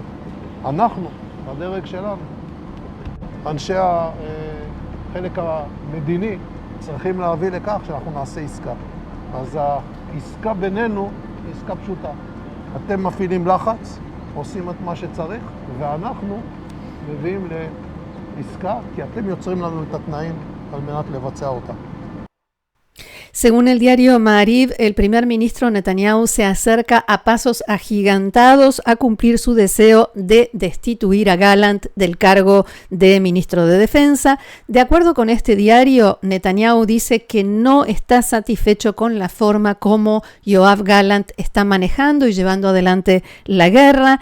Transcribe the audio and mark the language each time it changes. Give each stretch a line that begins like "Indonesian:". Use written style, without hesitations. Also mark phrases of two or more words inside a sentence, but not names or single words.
Hebrew: אנחנו, בדרג שלנו, אנשי החלק המדיני, צריכים להביא לכך שאנחנו נעשה עסקה. אז העסקה בינינו היא עסקה פשוטה. אתם מפעילים לחץ, עושים את מה שצריך, ואנחנו מביאים לעסקה, כי אתם יוצרים לנו את התנאים על מנת לבצע אותה.
Spanish: Según el diario Ma'ariv, el primer ministro Netanyahu se acerca a pasos agigantados a cumplir su deseo de destituir a Gallant del cargo de ministro de Defensa. De acuerdo con este diario, Netanyahu dice que no está satisfecho con la forma como Yoav Gallant está manejando y llevando adelante la guerra.